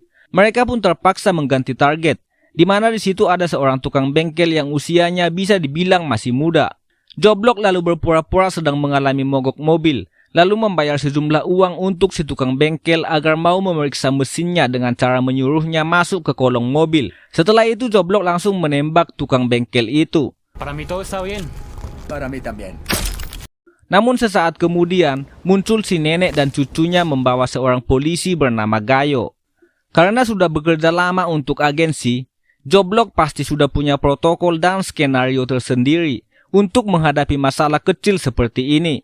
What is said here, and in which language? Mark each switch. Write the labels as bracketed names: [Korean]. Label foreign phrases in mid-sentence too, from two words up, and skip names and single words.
[Indonesian] Mereka pun terpaksa mengganti target, di mana di situ ada seorang tukang bengkel yang usianya bisa dibilang masih muda. Joblok lalu berpura-pura sedang mengalami mogok mobil, lalu membayar sejumlah uang untuk si tukang bengkel agar mau memeriksa mesinnya dengan cara menyuruhnya masuk ke kolong mobil. Setelah itu Joblok langsung menembak tukang bengkel itu. [Spanish] Para mí todo está bien. Para mí también. [Indonesian] Namun sesaat kemudian muncul si nenek dan cucunya membawa seorang polisi bernama Gayo. Karena sudah bekerja lama untuk agensi, Joblok pasti sudah punya protokol dan skenario tersendiri untuk menghadapi masalah kecil seperti ini.